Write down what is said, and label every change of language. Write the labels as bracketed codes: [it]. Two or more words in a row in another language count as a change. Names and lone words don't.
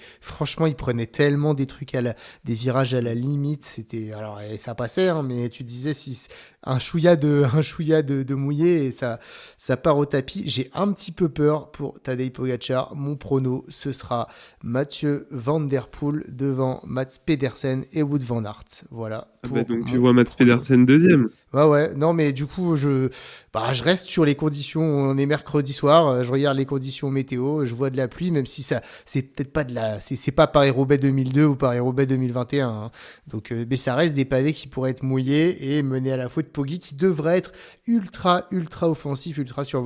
[fr] Franchement, il prenait tellement des trucs des virages à la limite. C'était, alors, et ça passait, hein, mais tu disais si un chouïa de mouillé et ça part au tapis. J'ai un petit peu peur pour Tadej Pogacar. Mon prono, ce sera Mathieu Van Der Poel devant Mats Pedersen et Wout van Aert. Voilà. Donc tu vois Mats Pedersen deuxième. Ouais. Non, mais du coup, je reste sur les conditions. On est mercredi soir. Je regarde les conditions météo. Je vois de la pluie, même si ça, c'est peut-être pas c'est pas Paris-Roubaix 2002 ou Paris-Roubaix 2021. Hein. Donc, mais ça reste des pavés qui pourraient être mouillés et menés à la faute Poggi qui devrait être ultra offensif, ultra survolté.